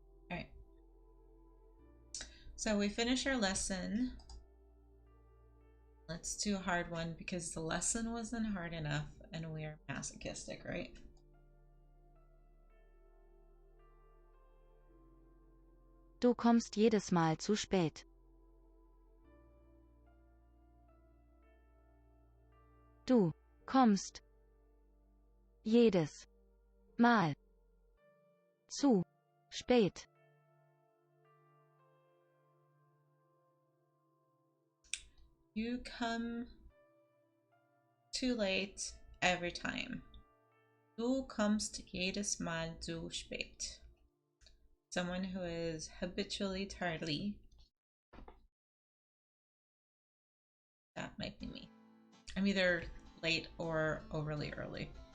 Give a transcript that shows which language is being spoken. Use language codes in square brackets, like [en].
[en] All right. So we finish our lesson. Let's do a hard one because the lesson wasn't hard enough and we are masochistic, right? [de] Du kommst jedes Mal zu spät. Du kommst jedes Mal zu spät. [en] You come too late every time. [de] Du kommst jedes Mal zu spät. [en] Someone who is habitually tardy. That might be me. I'm either late or overly early.